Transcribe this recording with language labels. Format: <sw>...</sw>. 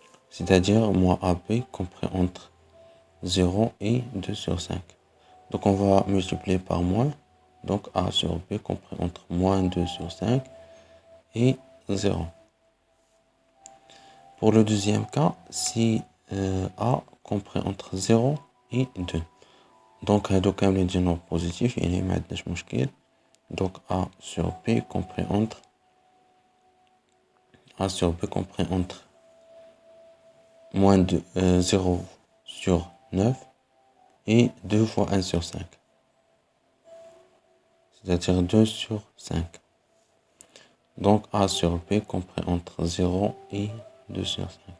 <fr>C'est-à-dire moins AB compris entre 0 et 2 sur 5. Donc on va multiplier par moins. Donc A sur B compris entre moins 2 sur 5 et 0. Pour le deuxième cas, si A compris entre 0 et 2.</fr> <ar>Donc هادو كاملين ديالنا بوزيتيف يعني ما عندناش مشكل.</ar> <fr>Donc A sur B compris entre moins de 0 sur 9 et 2 fois 1 sur 5. C'est-à-dire 2 sur 5. Donc A sur B compris entre 0 et 2 sur 5.</fr>